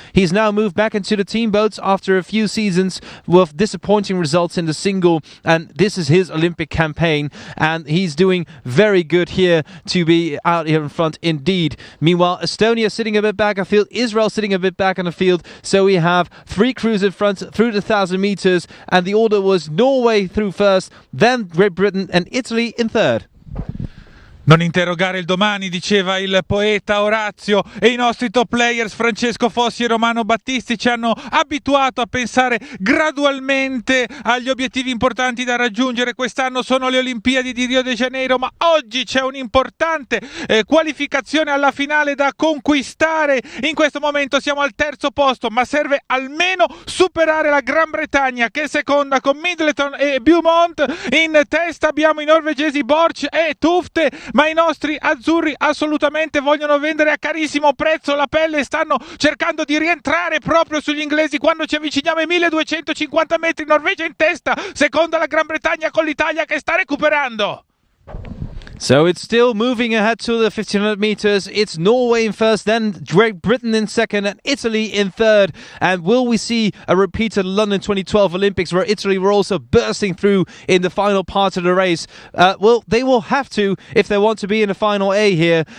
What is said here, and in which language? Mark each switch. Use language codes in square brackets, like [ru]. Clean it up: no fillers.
[en] He's now moved back into the team boats after a few seasons with disappointing results in the single, and this is his Olympic campaign, and he's doing very good here to be out here in front indeed. Meanwhile, Estonia sitting a bit back on the field, Israel sitting a bit back on the field, so we have three crews in front through the 1,000 meters, and the order was Norway through first, then Great Britain and Italy in third. [it] Non interrogare il domani, diceva il poeta Orazio, e i nostri top players Francesco Fossi e Romano Battisti ci hanno abituato a pensare gradualmente agli obiettivi importanti da raggiungere. Quest'anno sono le Olimpiadi di Rio de Janeiro, ma oggi c'è un'importante qualificazione alla finale da conquistare. In questo momento siamo al terzo posto, ma serve almeno superare la Gran Bretagna, che è seconda con Middleton e Beaumont. In testa abbiamo i norvegesi Borch e Tufte, ma i nostri azzurri assolutamente vogliono vendere a carissimo prezzo la pelle e stanno cercando di rientrare proprio sugli inglesi quando ci avviciniamo ai 1250 metri. Norvegia in testa, seconda la Gran Bretagna con l'Italia che sta recuperando. [en] So it's still moving ahead to the 1500 meters. It's Norway in first, then Great Britain in second, and Italy in third. And will we see a repeat of the London 2012 Olympics, where Italy were also bursting through in the final part of the race? Well, they will have to if they want to be in the final A here.